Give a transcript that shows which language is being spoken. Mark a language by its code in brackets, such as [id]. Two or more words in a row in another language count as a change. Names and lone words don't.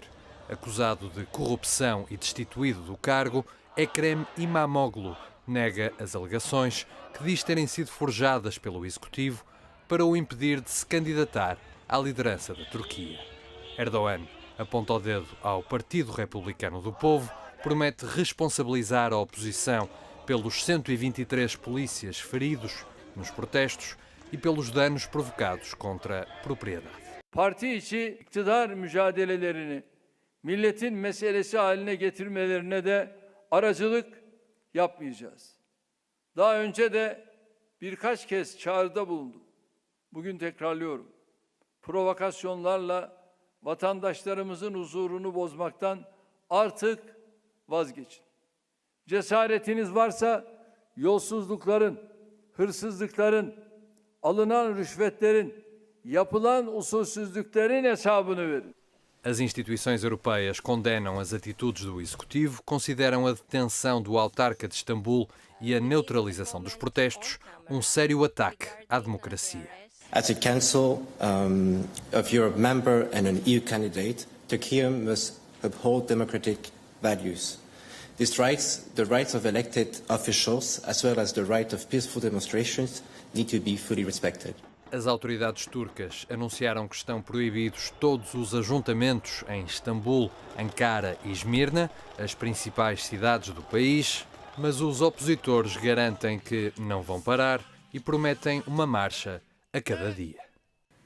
[pt] Acusado de corrupção e destituído do cargo, Ekrem İmamoğlu nega as alegações que diz terem sido forjadas pelo Executivo para o impedir de se candidatar à liderança da Turquia. Erdogan aponta o dedo ao Partido Republicano do Povo, promete responsabilizar a oposição pelos 123 polícias feridos nos protestos e pelos danos provocados contra a propriedade. [tr] Parti içi iktidar mücadelelerini milletin meselesi haline getirmelerine de aracılık yapmayacağız. Daha önce de birkaç kez çağrıda bulundum. Bugün tekrarlıyorum. Provokasyonlarla vatandaşlarımızın huzurunu bozmaktan artık vazgeçin. Cesaretiniz varsa yolsuzlukların, hırsızlıkların, alınan rüşvetlerin, yapılan usulsüzlüklerin hesabını verin. [pt] As instituições europeias condenam as atitudes do Executivo, consideram a detenção do autarca de Istambul e a neutralização dos protestos um sério ataque à democracia. [en] As a Council of Europe member and an EU candidate, Turkey must uphold democratic values. These rights, the rights of elected officials, as well as the right of peaceful demonstrations, need to be fully respected. [pt] As autoridades turcas anunciaram que estão proibidos todos os ajuntamentos em Istambul, Ankara e Esmirna, as principais cidades do país, mas os opositores garantem que não vão parar e prometem uma marcha a cada dia.